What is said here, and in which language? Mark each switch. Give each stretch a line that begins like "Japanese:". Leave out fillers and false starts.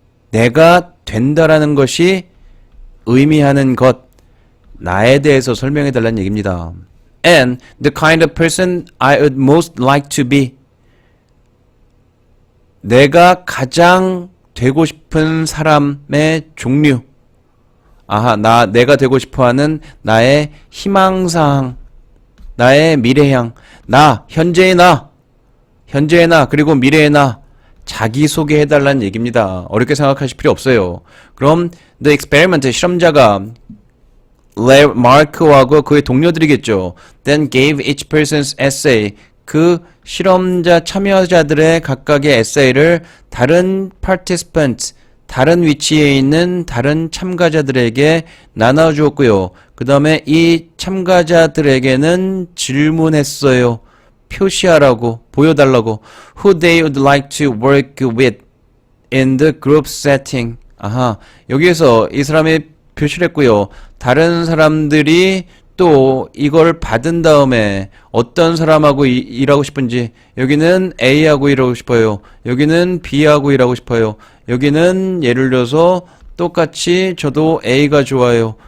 Korean: 내가 된다라는 것이 의미하는 것. 나에 대해서 설명해 달라는 얘기입니다.
English: And the kind of person I would most like to be.
Korean: 내가 가장 되고 싶은 사람의 종류. 내가 되고 싶어 하는 나의 희망사항, 나의 미래향, 현재의 나, 그리고 미래의 나, 자기소개해 달라는 얘기입니다. 어렵게 생각하실 필요 없어요. 그럼
English: the experiment,
Korean: 실험자가 마크하고 그의 동료들이겠죠.
English: Then gave each person's essay,
Korean: 그 실험자 참여자들의 각각의 에세이를 다른 participants, 다른 위치에 있는 다른 참가자들에게 나눠주었고요. 그 다음에 이 참가자들에게는 질문했어요. 표시하라고, 보여달라고.
English: Who they would like to work with in the group setting.
Korean: 여기에서 이 사람이 표시를 했고요. 다른 사람들이 또 이걸 받은 다음에 어떤 사람하고 일하고 싶은지, 여기는 A하고 일하고 싶어요. 여기는 B하고 일하고 싶어요. 여기는 예를 들어서 똑같이 저도 A가 좋아요.